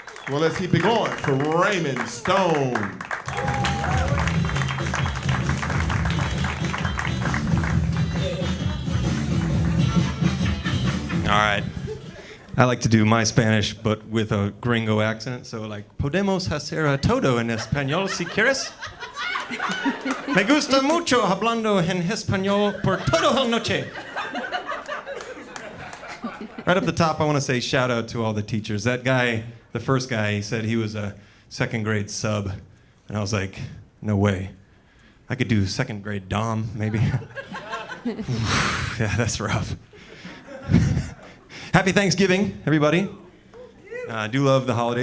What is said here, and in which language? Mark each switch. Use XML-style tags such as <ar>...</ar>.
<en>Well, let's keep it going for Raymond Stone. All right. I like to do my Spanish, but with a gringo accent.</en> <es>So, like, podemos hacer todo en español si quieres. Me gusta mucho hablando en español por toda la noche.</es> <en>Right up the top, I want to say shout out to all the teachers. That guy, the first guy, he said he was a second grade sub. And I was like, no way. I could do second grade Dom, maybe. Yeah, that's rough. Happy Thanksgiving, everybody. I do love the holiday.</en>